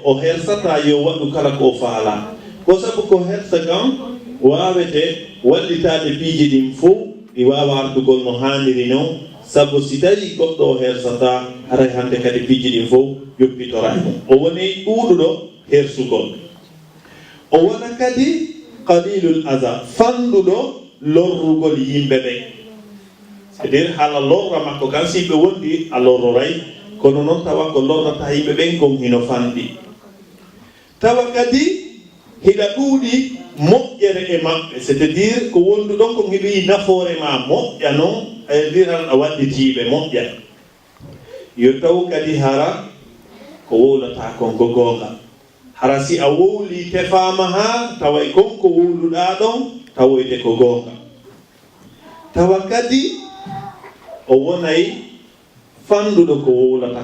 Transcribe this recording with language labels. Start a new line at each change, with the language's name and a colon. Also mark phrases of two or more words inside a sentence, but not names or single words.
Fula: o hersata yo waɗu kala ko faala ko sabu ko hersa kam wawete wallitade piiji ɗin fof ɗi wawa ardugol no haaniri noon sabu si tawi goɗɗo o hersata haray hande kadi piiji ɗin fof yoppitoraymo o woni ɗuuɗuɗo hersugol o wona kadi qalilul aza fanɗuɗo lorrugol yimɓe ɓe
French: c'est à dire
Fula: hala lorra makko kan si ɓe wondi a lorroray kono noon tawa ko lorrata yimɓe ɓen kon hino fanɗi tawa kadi hiɗa ɗuuɗi moƴƴere e maɓɓe
French: c'est à dire
Fula: ko wonduɗon ko heɓi nafoore ma moƴƴa noon e ndiran a waɗɗitiiɓe moƴƴa yo taw kadi hara ko wowlata kon ko gonga harasi a wowli tefama ha taway kon ko wowluɗa ɗon tawoyde ko gonga tawa kadi o wonay fanduɗo ko wowlata